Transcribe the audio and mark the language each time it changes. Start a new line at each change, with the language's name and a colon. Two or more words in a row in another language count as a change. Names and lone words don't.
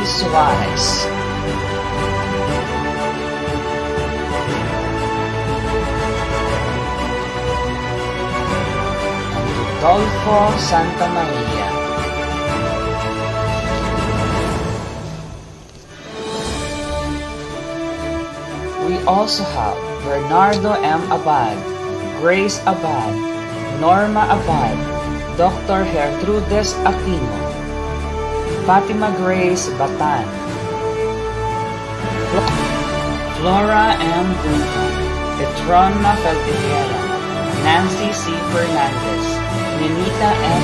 English: Suarez, Rodolfo Santa Maria, we also have Bernardo M. Abad, Grace Abad, Norma Abad, Dr. Gertrudes Aquino, Fatima Grace Batan, Flora M. Duncan, Petrona Feltiguera, Nancy C. Fernandez, Nenita F.